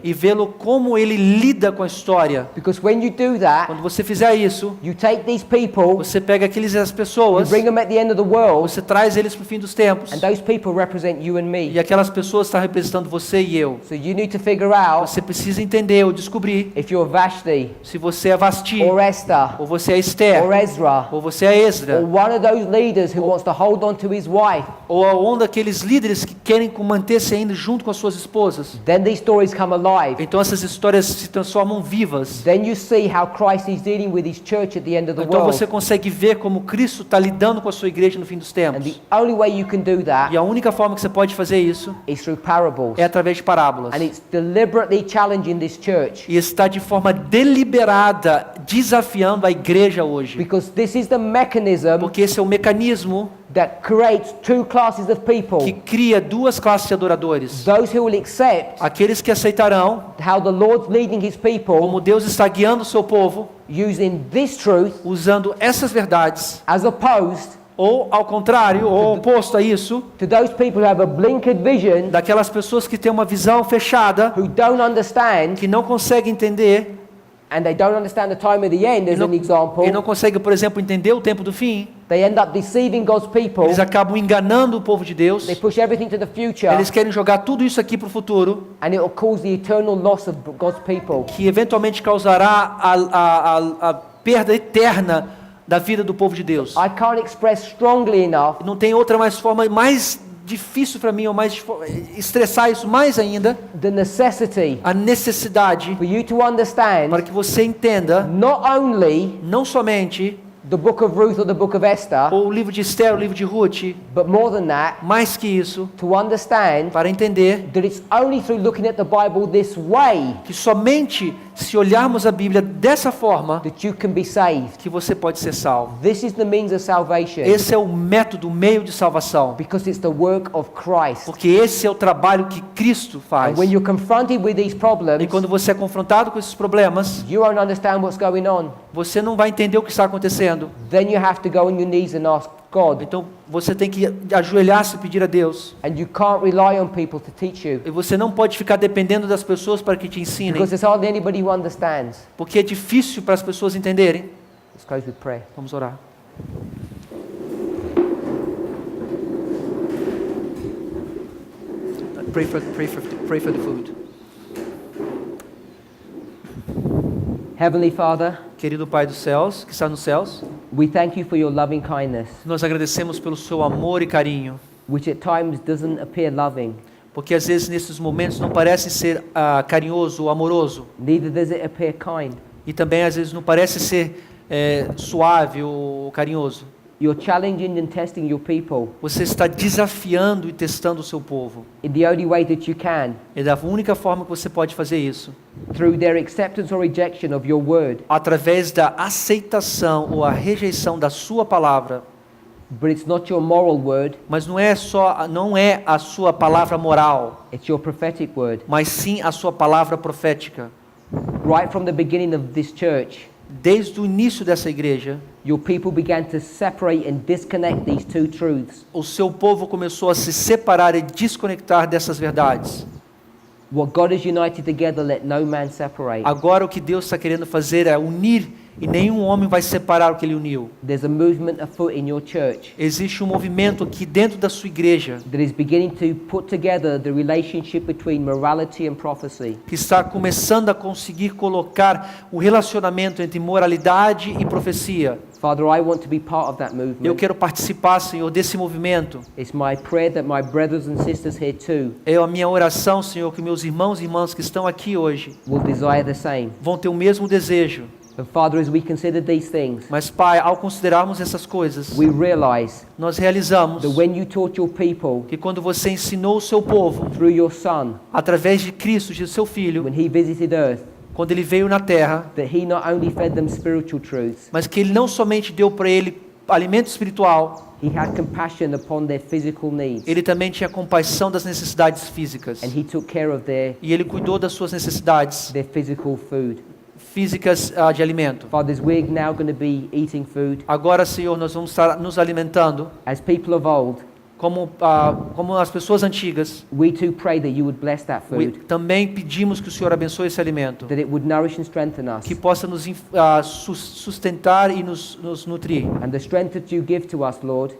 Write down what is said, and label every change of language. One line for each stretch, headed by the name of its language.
Portuguese: e vê-lo como ele lida com a história.
English: Because when you do that,
Portuguese: Quando você fizer isso,
English: you take these people,
Portuguese: você pega as
English: you
Portuguese: pessoas,
English: bring them at the end of the world,
Portuguese: você traz eles para o fim dos tempos.
English: and those people represent you and
Portuguese: E
English: me.
Portuguese: aquelas pessoas estão representando você e eu.
English: So you need to figure out
Portuguese: Você precisa entender ou descobrir
English: if you're Vashti,
Portuguese: se você é Vasti,
English: or Esther,
Portuguese: ou você é Esther,
English: or Ezra,
Portuguese: ou você é Esdra,
English: or one of those leaders who wants to hold on to his wife.
Portuguese: ou um daqueles líderes que querem manter-se ainda junto com as suas esposas.
English: Then these stories come alive.
Portuguese: Então essas histórias se transformam vivas.
English: Then you see how Christ is dealing with his church at the end of the
Portuguese: Então
English: world.
Portuguese: você consegue ver como Cristo está lidando com a sua igreja no fim dos
English: And
Portuguese: tempos.
English: the only way you can do that
Portuguese: E a única forma que você pode fazer isso
English: is through parables.
Portuguese: é através de parábolas.
English: And it's deliberately challenging this church,
Portuguese: E está de forma deliberada desafiando a igreja hoje.
English: because this is the mechanism
Portuguese: Porque esse é o mecanismo
English: that creates two classes of
Portuguese: que
English: people.
Portuguese: cria duas classes de adoradores.
English: Those who will accept
Portuguese: Aqueles que aceitarão
English: how the Lord's leading his people
Portuguese: como Deus está guiando o seu povo,
English: using this truth,
Portuguese: usando essas verdades,
English: as opposed
Portuguese: ou ao contrário, ou oposto a isso,
English: to those people who have a blinkered vision,
Portuguese: daquelas pessoas que têm uma visão fechada,
English: who don't understand,
Portuguese: que não conseguem entender,
English: and they don't understand the time of the end, as
Portuguese: e não,
English: an example.
Portuguese: e não conseguem, por exemplo, entender o tempo do fim.
English: They end up deceiving God's people.
Portuguese: Eles acabam enganando o povo de Deus.
English: They push everything to the future,
Portuguese: Eles querem jogar tudo isso aqui para o futuro,
English: and it will cause the eternal loss of God's people.
Portuguese: que eventualmente causará a perda eterna da vida do povo de Deus.
English: I can't express strongly enough
Portuguese: Não tem outra forma mais difícil para mim, ou mais estressar isso mais ainda,
English: the necessity
Portuguese: a necessidade
English: for you to understand
Portuguese: para que você entenda
English: not only
Portuguese: não somente
English: the book of Ruth or the book of Esther,
Portuguese: ou o livro de Esther, o livro de Ruth,
English: but more than that,
Portuguese: mais que isso,
English: to understand
Portuguese: para entender
English: that it's only through looking at the Bible this way
Portuguese: que somente se olharmos a Bíblia dessa forma
English: that you can be saved.
Portuguese: que você pode ser salvo.
English: This is the means of salvation
Portuguese: Esse é o método, o meio de salvação,
English: because it's the work of Christ.
Portuguese: porque esse é o trabalho que Cristo faz.
English: And when you're confronted with these problems,
Portuguese: E quando você é confrontado com esses problemas,
English: you won't understand what's going on.
Portuguese: você não vai entender o que está acontecendo.
English: Then you have to go on your knees and ask God.
Portuguese: Então você tem que ajoelhar-se e pedir a Deus.
English: And you can't rely on people to teach you
Portuguese: E você não pode ficar dependendo das pessoas para que te ensinem,
English: because there's hardly anybody who understands.
Portuguese: porque é difícil para as pessoas entenderem.
English: Let's close with prayer.
Portuguese: Vamos orar.
English: Pray for the food. Heavenly Father,
Portuguese: Querido Pai dos céus, que está nos céus,
English: we thank you for your loving kindness,
Portuguese: nós agradecemos pelo seu amor e carinho,
English: which at times doesn't appear loving,
Portuguese: porque às vezes nesses momentos não parece ser carinhoso ou amoroso,
English: neither does it appear kind.
Portuguese: e também às vezes não parece ser suave ou carinhoso.
English: You're challenging and testing your people
Portuguese: Você está desafiando e testando o seu povo.
English: in the only way that you can,
Portuguese: É da única forma que você pode fazer isso,
English: through their acceptance or rejection of your word.
Portuguese: através da aceitação ou a rejeição da sua palavra.
English: But it's not your moral word,
Portuguese: Mas não é a sua palavra moral,
English: it's your prophetic word.
Portuguese: mas sim a sua palavra profética.
English: Right from the beginning of this church,
Portuguese: Desde o início dessa igreja,
English: your people began to separate and disconnect these two truths.
Portuguese: o seu povo começou a se separar e desconectar dessas verdades.
English: What God has united together, let no man separate.
Portuguese: Agora o que Deus está querendo fazer é unir, e nenhum homem vai separar o que Ele uniu.
English: There's a movement afoot in your church
Portuguese: Existe um movimento aqui dentro da sua igreja
English: that is beginning to put together the relationship between morality and prophecy.
Portuguese: que está começando a conseguir colocar o relacionamento entre moralidade e profecia.
English: Father, I want to be part of that
Portuguese: Eu
English: movement.
Portuguese: quero participar, Senhor, desse movimento.
English: It's my prayer that my brothers and sisters here too
Portuguese: É a minha oração, Senhor, que meus irmãos e irmãs que estão aqui hoje
English: will desire the same.
Portuguese: vão ter o mesmo desejo.
English: And Father, as we consider these things,
Portuguese: Mas, Pai, ao considerarmos essas coisas,
English: we realize
Portuguese: nós realizamos
English: that when you taught your people
Portuguese: que quando você ensinou o seu povo,
English: through your Son,
Portuguese: através de Cristo, de seu Filho,
English: when he visited earth,
Portuguese: quando ele veio na terra,
English: that he not only fed them spiritual truths,
Portuguese: mas que ele não somente deu para ele alimento espiritual,
English: he had compassion upon their physical needs,
Portuguese: ele também tinha compaixão das necessidades físicas.
English: and he took care of
Portuguese: E ele cuidou das suas necessidades
English: their physical food.
Portuguese: físicas de alimento.
English: Fathers, we're now going to be eating food
Portuguese: Agora, Senhor, nós vamos estar nos alimentando
English: as people of old.
Portuguese: como as pessoas antigas.
English: We too pray that you would bless that food,
Portuguese: Também pedimos que o Senhor abençoe esse alimento,
English: that it would nourish and strengthen us,
Portuguese: que possa nos sustentar e nos nutrir.
English: and the strength that you give to us, Lord,